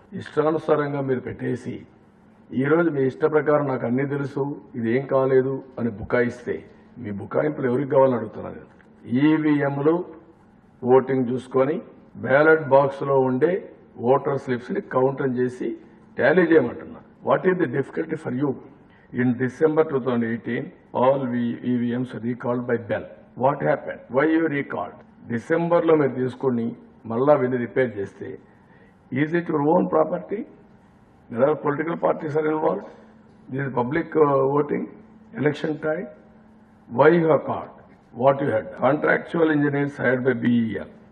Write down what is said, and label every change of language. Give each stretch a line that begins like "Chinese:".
Telugu: ఇష్టానుసారంగా మీరు పెట్టేసి ఈ రోజు మీ ఇష్ట ప్రకారం నాకు అన్ని తెలుసు, ఇదేం కాలేదు అని బుకాయిస్తే మీ బుకాయింపులు ఎవరికి కావాలని అడుగుతున్నారు. ఈవీఎంలు ఓటింగ్ చూసుకొని బ్యాలెట్ బాక్స్ లో ఉండే ఓటర్ స్లిప్స్ ని కౌంటర్ చేసి టాలీ చేయమంటున్నారు.
English: What is the difficulty for you? In December 2018 all EVMs recalled by Bell. What happened? Why you recalled?
Telugu: December లో మీరు తీసుకుని మళ్ళా వీళ్ళు రిపేర్ చేస్తే
English: Is it your own property? There are political parties are involved. This is public voting, election time. Why you have called? What you had? Contractual engineers hired by BEL.